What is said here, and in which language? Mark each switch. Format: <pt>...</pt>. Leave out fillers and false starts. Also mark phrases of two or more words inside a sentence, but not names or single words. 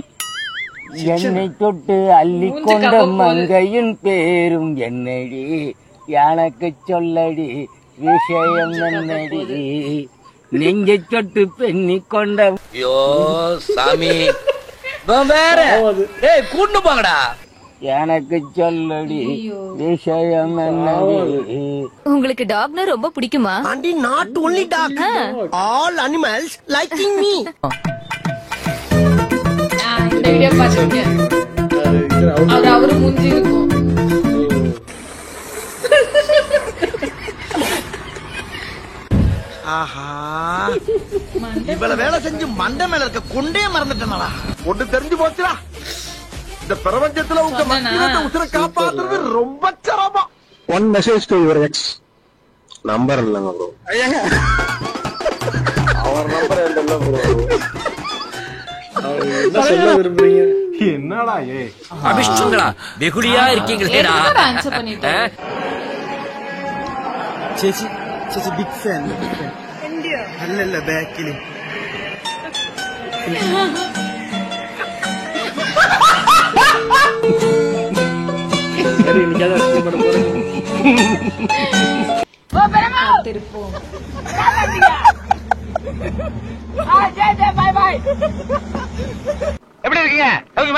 <ta>என்னை தொட்டு அள்ளி கொண்ட மங்கையின் பேரும் என்னடி, எனக்கு சொல்லடி விஷயம் என்னடி, நெஞ்சை தொட்டு பெண்ணி கொண்ட. ஐயோ சாமி வேற கூண்டு போங்கடா. எனக்கு சொல்லடி விஷயம் என்னடி. உங்களுக்கு டாக்னா ரொம்ப பிடிக்குமா?</ta> <en>Aunty, not only dog, all animals liking me.</en> <ta>இந்த வீடியோ பாத்துருக்கேன். அவரு மூஞ்சி இருக்கும். ஆஹா இவ்வளவு வேலை செஞ்சு மண்டை மேல இருக்க கொண்டே மறந்துட்டேனா? ஒண்ணு தெரிஞ்சு போச்சுடா, இந்த பிரபஞ்சத்துல உங்க மத்தியில உசுரை காப்பாத்துறது ரொம்ப சிரமம்.</ta> <en>One message to your ex.</en> <ta>நம்பர் இல்லங்க ப்ரோ. அவர் நம்பர் என்ன ப்ரோ? என்ன சொல்ல விரும்புறீங்க? என்னடா ஏ அபிஷ்டங்களா வெகுளியா இருக்கீங்களேடா. ஆன்சர் பண்ணிட்டேன்.</ta> <ml>ചേച്ചി ചേച്ചി</ml> <en>big fan.</en> <ml>അല്ലല്ല ബാക്കില്</ml> <ta>சரி, இன்னைக்கு அதான் explain பண்ண போறேன். திருப்போம். எப்படி இருக்கீங்க? ஓகேமா?</ta>